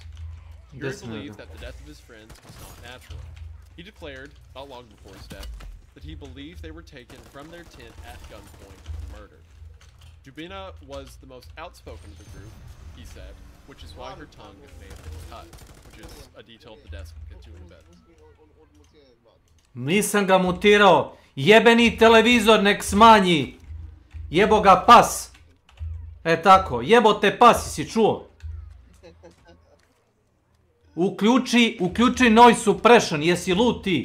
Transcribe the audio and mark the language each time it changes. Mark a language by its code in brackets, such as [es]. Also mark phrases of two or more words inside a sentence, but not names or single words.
[en] Yuri believed that the death of his friends was not natural. He declared, not long before his death, that he believed they were taken from their tent at gunpoint and murdered. Dubina was the most outspoken of the group, he said, which is why her tongue may have been cut, which is a detail of the desk we'll get to in a bit. [sr] Nisam ga mutirao. Jebeni televizor nek smanji. Jebo ga pas. E tako, jebote pas, si čuo? Uključi [en] noise suppression, [sr] jesi lud ti?